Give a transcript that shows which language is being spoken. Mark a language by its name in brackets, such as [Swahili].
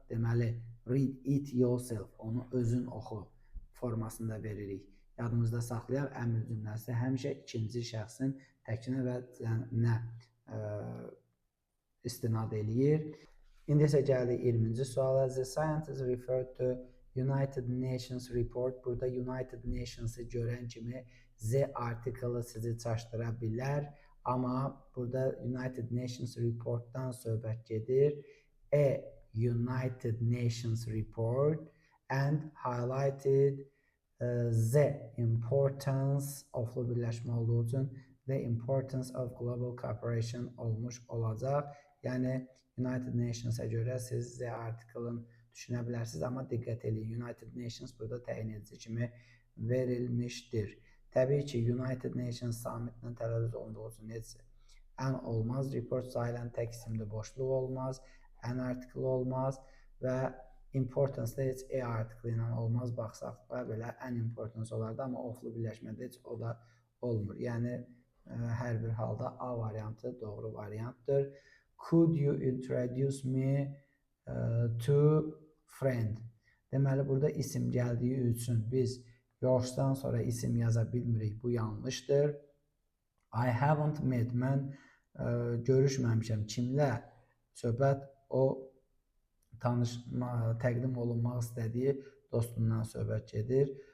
[Azerbaijani] Deməli, [English] read it yourself, [Azerbaijani] onu özün oxu formasında veririk. Yadımızda saxlayaq, əmr cümləsi həmişə ikinci şəxsin təkinə və nə istinad eləyir. İndi isə gəldik 20-ci suala. [English] The scientists referred to United Nations report. [Azerbaijani] Burada United Nations'ı görən kimi Z artiklı sizi çaşdıra bilər. Amma burada United Nations reportdan söhbət gedir. A United Nations report and highlighted the importance oflu birləşmə olduğu üçün the importance of global cooperation olmuş olacaq. Yəni United Nations'a görə siz Z artiklını düşünə bilərsiniz, amma diqqət edin. United Nations burada təyin edici kimi verilmişdir. Təbii ki, United Nations summitlə tələffüz olunduğu üçün heç ən olmaz. Report sayılan tək isimli boşluq olmaz. Ən article olmaz və importance da heç E article ilə olmaz. Baxsaq da belə ən importance olardı, amma oflu birləşmədə heç o da olmur. Yəni hər bir halda A variantı doğru variantdır. [English] Could you introduce me to friend? [Azerbaijani] Deməli, burada isim gəldiyi üçün biz yoxdan sonra isim yaza bilmirik. Bu yanlışdır. [English] I haven't met. [Azerbaijani] Mən görüşməmişəm. Kimlə? Söhbət o təqdim olunmaq istədiyi dostundan söhbət gedir.